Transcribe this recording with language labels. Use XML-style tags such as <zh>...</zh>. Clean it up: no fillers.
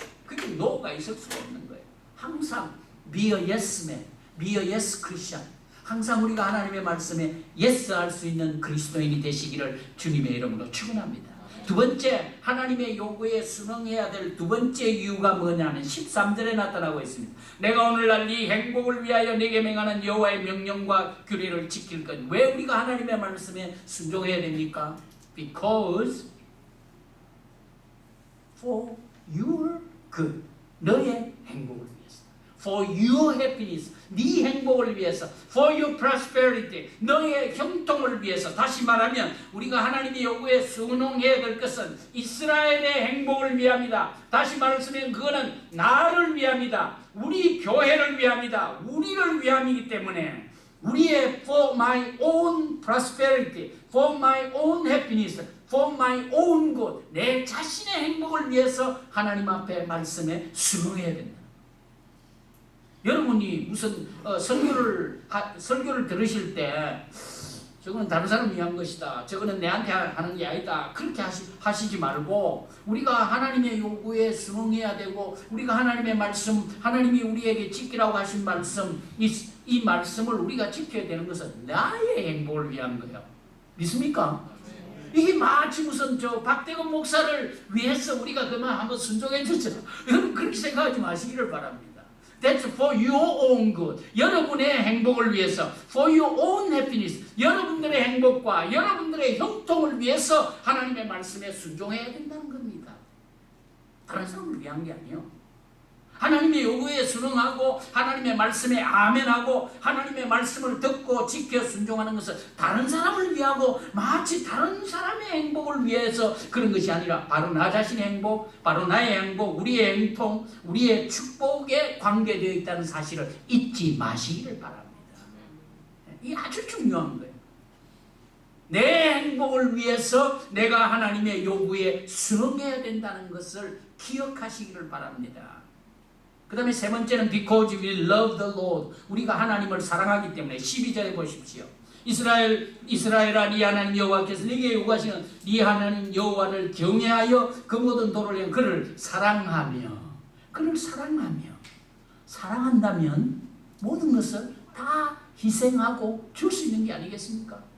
<ko>그게 노가 있을 수가 없는 거예요. 항상</ko> <en>be a yes man, be a yes Christian,</en> <ko>항상 우리가 하나님의 말씀에 yes 할 수 있는 그리스도인이 되시기를 주님의 이름으로 축원합니다. 두 번째, 하나님의 요구에 순응해야 될 두 번째 이유가 뭐냐면 13절에 나타나고 있습니다. 내가 오늘날 네 행복을 위하여 네게 명하는 여호와의 명령과 규례를 지킬 것. 왜 우리가 하나님의 말씀에 순종해야 됩니까?</ko> <en>Because for your good,</en> <ko>너의 행복을 위해서.</ko> <en>For your happiness,</en> <ko>네 행복을 위해서.</ko> <en>For your prosperity,</en> <ko>너의 형통을 위해서. 다시 말하면 우리가 하나님의 요구에 순응해야 될 것은 이스라엘의 행복을 위함이다. 다시 말하면 그거는 나를 위함이다. 우리 교회를 위함이다. 우리를 위함이기 때문에 우리의</ko> <en>for my own prosperity, for my own happiness, for my own good,</en> <ko>내 자신의 행복을 위해서 하나님 앞에 말씀에 순응해야 된다. 여러분이 무슨 설교를 들으실 때 저거는 다른 사람 위한 것이다, 저거는 내한테 하는 게 아니다, 그렇게 하시지 말고 우리가 하나님의 요구에 순응해야 되고, 우리가 하나님의 말씀, 하나님이 우리에게 지키라고 하신 말씀, 이 말씀을 우리가 지켜야 되는 것은 나의 행복을 위한 거예요. 믿습니까? 이게 마치 무슨 박대건 목사를 위해서 우리가 그만 한번 순종해 주죠. 여러분 그렇게 생각하지 마시기를 바랍니다.</ko> <en>That's for your own good.</en> <ko>여러분의 행복을 위해서,</ko> <en>for your own happiness.</en> <ko>여러분들의 행복과 여러분들의 형통을 위해서 하나님의 말씀에 순종해야 된다는 겁니다. 다른 사람을 위한 게 아니에요. 하나님의 요구에 순응하고 하나님의 말씀에 아멘하고 하나님의 말씀을 듣고 지켜 순종하는 것은 다른 사람을 위하고 마치 다른 사람의 행복을 위해서 그런 것이 아니라 바로 나 자신의 행복, 바로 나의 행복, 우리의 행통, 우리의 축복에 관계되어 있다는 사실을 잊지 마시기를 바랍니다. 이 아주 중요한 거예요. 내 행복을 위해서 내가 하나님의 요구에 순응해야 된다는 것을 기억하시기를 바랍니다. 그 다음에 세 번째는</ko> <en>because we love the Lord.</en> <ko>우리가 하나님을 사랑하기 때문에. 12절에 보십시오. 이스라엘아, 네 하나님 여호와께서 네게 요구하시는 네 하나님 여호와를 경외하여 그 모든 도를 위해 그를 사랑하며, 그를 사랑한다면 모든 것을 다 희생하고 줄 수 있는 게 아니겠습니까?</ko>